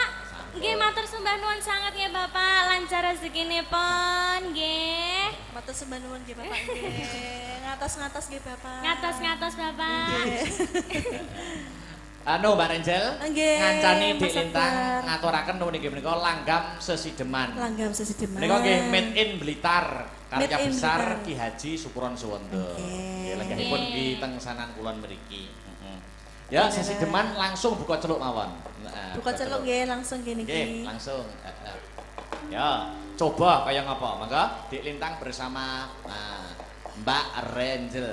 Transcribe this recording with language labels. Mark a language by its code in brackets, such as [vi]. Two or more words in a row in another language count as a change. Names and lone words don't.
[jv] Nggih matur sembah nuwun sanget nggih Bapak. Lancar rezekinipun nggih. Matur sembah nuwun nggih Bapak nggih. Ngatos-ngatos nggih Bapak. Ngatos-ngatos Bapak. Anu Mbak Renjel, ngancani Dik Mas Lintang Akbar. ngaturaken niki menika langgam sesideman. Langgam sesideman. Menika nggih [en] made in [jv] Blitar. Karya [en] Made in [jv] besar Blitar. Ki Haji Sukuron Suwondo. Nggih, lenggahipun di tengsanan kulon mriki. Ya, sesideman langsung buka celuk mawon. Buka celuk nggih langsung gini Nggih, iki. langsung. Ya, coba kaya ngapa? Mangga Dik Lintang bersama Mbak Renjel.